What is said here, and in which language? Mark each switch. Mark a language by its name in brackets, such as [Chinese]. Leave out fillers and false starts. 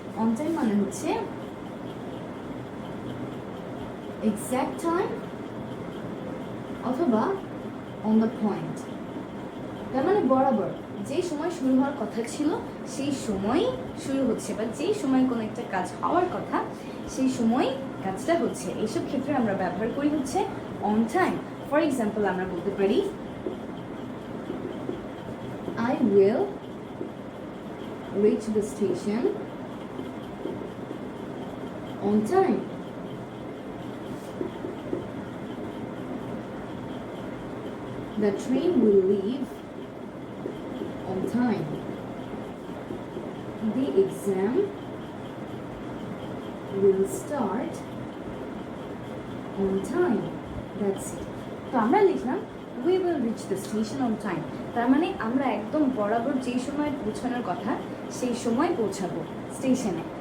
[Bangla] On time মানে হচ্ছে exact time অথবা অন দ্য পয়েন্ট। তার মানে বরাবর যেই সময় শুরু হওয়ার কথা ছিল সেই সময়ই শুরু হচ্ছে, বা যেই সময় কোনো একটা কাজ হওয়ার কথা সেই সময় কাজটা হচ্ছে। এইসব ক্ষেত্রে আমরা ব্যবহার করি হচ্ছে অন টাইম। [English] for example [Bangla] আমরা বলতে পারি [English] I will reach the station on time. The train will leave on time. The exam will start on time. That's it. [Bangla] তো আমরা লিখলাম [English] we will reach the station on time. [Bangla] তার মানে আমরা একদম বরাবর যেই সময় পৌঁছানোর কথা সেই সময় পৌঁছাবো স্টেশনে।